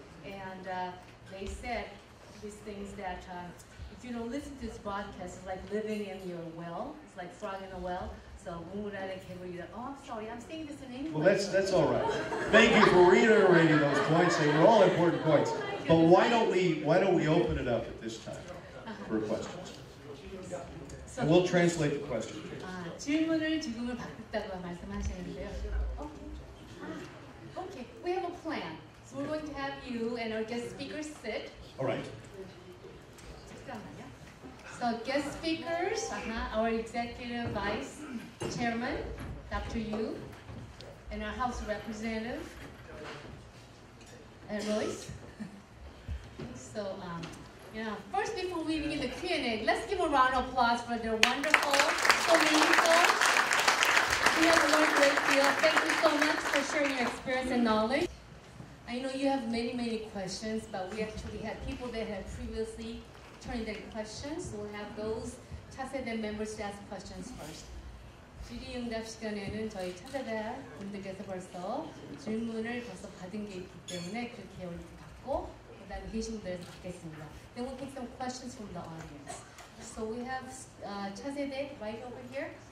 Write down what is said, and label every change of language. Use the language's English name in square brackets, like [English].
[English] And they said these things that if you don't listen to this broadcast, it's like living in your well. It's like throwing in a well. So oh, I'm sorry, I'm saying this in English. Well, that's all right. Thank you for reiterating those points. They were all important points. But why don't we open it up at this time for questions? And we'll translate the question. [Korean] 질문을 지금은 받겠다고 말씀하시는데요. [English] Okay, we have a plan. So we're going to have you and our guest speakers sit. All right. So guest speakers, our executive vice chairman, Dr. Yu, and our House Representative, Royce. So, first before we begin the Q&A, let's give a round of applause for their wonderful, so meaningful. We have learned a great deal. Thank you so much for sharing your experience and knowledge. I know you have many questions, but we actually had people that had previously turned in questions. So we'll have those 차세대 members to ask questions first. [Korean] 질의응답 시간에는 저희 차세대 분들께서 벌써 질문을 벌써 받은 게 있기 때문에 그렇게 받고 그다음에 계신 분들에서 받겠습니다. [English] Then we'll take some questions from the audience. So we have 차세대 right over here.